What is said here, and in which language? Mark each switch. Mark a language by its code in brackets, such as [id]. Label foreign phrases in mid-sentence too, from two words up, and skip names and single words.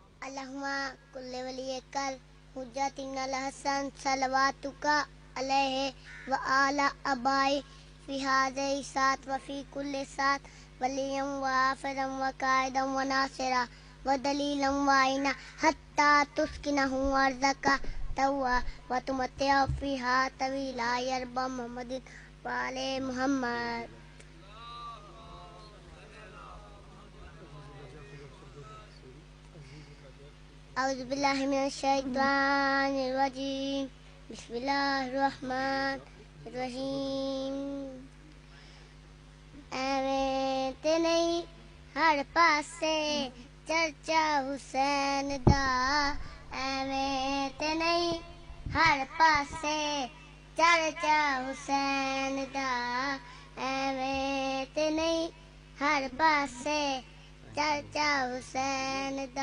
[ar] اللهم كن لوليك الحجة بن الحسن صلواتك عليه وعلى آبائه في هذه الساعة وفي كل ساعة وليا وحافظا وقائدا وناصرا ودليلا وعينا حتى تسكنه أرضك طوعا وتمتعه فيها طويلا يا رب محمد وآل محمد. أعوذ بالله من الشيطان الرجيم. بسم الله الرحمن الرحيم. [pa] ਐਵੇਂ ਤੇ ਨਹੀਂ ਹਰ ਪਾਸੇ ਚਰਚਾ ਹੁਸੈਨ ਦਾ, ਐਵੇਂ ਤੇ ਨਹੀਂ ਹਰ ਪਾਸੇ ਚਰਚਾ ਹੁਸੈਨ ਦਾ, ਐਵੇਂ ਤੇ ਨਹੀਂ ਹਰ ਪਾਸੇ ਚਰਚਾ ਹੁਸੈਨ ਦਾ।